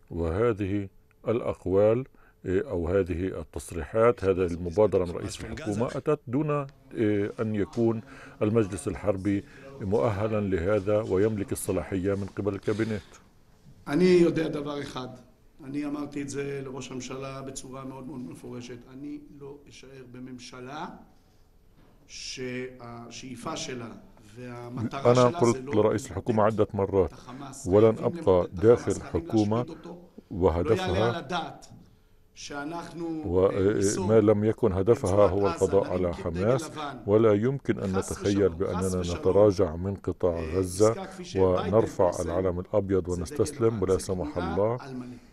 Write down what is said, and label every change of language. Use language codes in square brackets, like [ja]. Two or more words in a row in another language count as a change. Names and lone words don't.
[ar] وهذه الأقوال أو هذه التصريحات، هذه المبادرة من رئيس الحكومة أتت دون أن يكون المجلس الحربي مؤهلا لهذا ويملك الصلاحية من قبل الكابينت. [he] אני יודע דבר אחד, אני אמרתי את זה לראש הממשלה בצורה מאוד מאוד מפורשת, אני לא אשאר בממשלה שהשאיפה שלה והמטרה [ar] أنا [he] שלה זה [ar] قلت [he] לא [ar] لرئيس الحكومة عدة مرات [he] החמאס. [ar] ولن [he] חייבים [ar] أبقى [he] למוטט את [ar] داخل [he] החמאס, חייבים [ar] حكومة [he] להשמיד אותו. לא יעלה על [ar] وهدفها [he] הדעת שאנחנו [ar] وما لم يكن هدفها هو [he] ברצועת עזה [ar] القضاء على [he] נרים דגל [ar] حماس، [he] לבן. [ar] ولا يمكن أن خاص نتخيل بشلום، بأننا خاص بشلום. نتراجع من قطاع غزة [he] עסקה כפי שביידן [ar] ونرفع [he] פרסם, [ar] العلم الأبيض [he] זה דגל [ar] ونستسلم [he] לבן, [ar] ولا [he] זה [ar] سمح [he] כניעה [ar] الله. [he] על מלא.